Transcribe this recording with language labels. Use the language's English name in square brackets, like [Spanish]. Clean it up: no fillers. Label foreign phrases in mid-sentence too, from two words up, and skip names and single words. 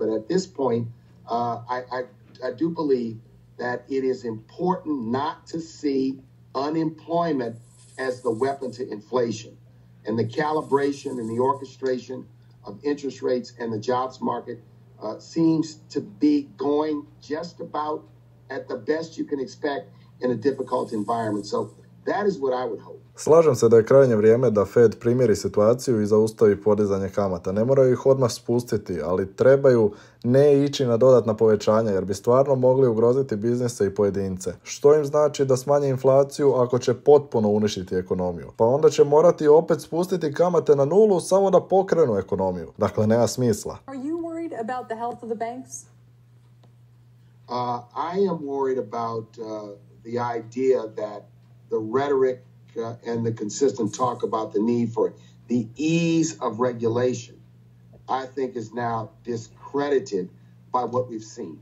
[English] But at this point, I do believe that it is important not to see unemployment as the weapon to inflation. And the calibration and the orchestration of interest rates and the jobs market seems to be going just about at the best you can expect in a difficult environment. So that is what I would hope. [Croatian] Slažem se da je krajnje vrijeme da Fed primjeri situaciju i zaustavi podizanje kamata. Ne moraju ih odmah spustiti, ali trebaju ne ići na dodatna povećanja jer bi stvarno mogli ugroziti biznise i pojedince. Što im znači da smanje inflaciju ako će potpuno uništiti ekonomiju? Pa onda će morati opet spustiti kamate na nulu samo da pokrenu ekonomiju. Dakle, nema smisla. [English] Are you worried about the health of the banks? I am worried about the idea that the rhetoric and the consistent talk about the need for the ease of regulation I think is now discredited by what we've seen.